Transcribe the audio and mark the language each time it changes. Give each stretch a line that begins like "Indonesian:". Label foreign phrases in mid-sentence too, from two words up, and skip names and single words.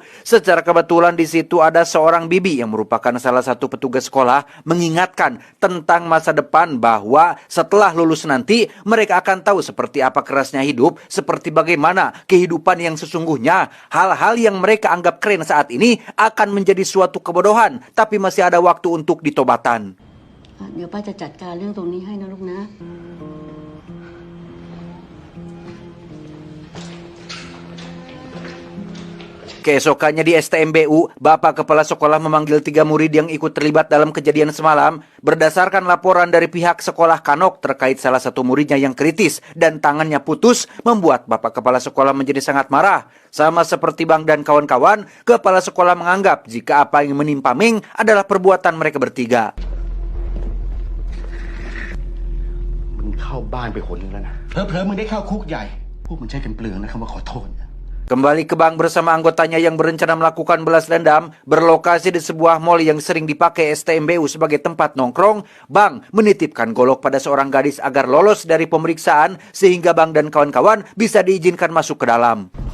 Indonesian: Secara kebetulan di situ ada seorang bibi yang merupakan salah satu petugas sekolah mengingatkan tentang masa depan, bahwa setelah lulus nanti mereka akan tahu seperti apa kerasnya hidup, seperti bagaimana kehidupan yang sesungguhnya. Hal-hal yang mereka anggap keren saat ini akan menjadi suatu kebodohan, tapi masih ada waktu untuk ditobatan.
Thai: เดี๋ยวป้าจะจัดการเรื่องตรงนี้ให้นะลูกนะ
Indonesian: Keesokannya di STMBU, Bapak Kepala Sekolah memanggil 3 murid yang ikut terlibat dalam kejadian semalam. Berdasarkan laporan dari pihak sekolah Kanok terkait salah satu muridnya yang kritis dan tangannya putus, membuat Bapak Kepala Sekolah menjadi sangat marah. Sama seperti Bang dan kawan-kawan, Kepala Sekolah menganggap jika apa yang menimpa Meng adalah perbuatan mereka bertiga.
Thai: มึงเข้าบ้านไปคนนึงแล้วนะเผลอๆมึงได้เข้าคุกใหญ่พวกมันใช้กันเปลืองนะคำว่าขอโทษ
Indonesian: Kembali ke Bang bersama anggotanya yang berencana melakukan balas dendam, berlokasi di sebuah mal yang sering dipakai STMBU sebagai tempat nongkrong. Bang menitipkan golok pada seorang gadis agar lolos dari pemeriksaan, sehingga Bang dan kawan-kawan bisa diizinkan masuk ke dalam.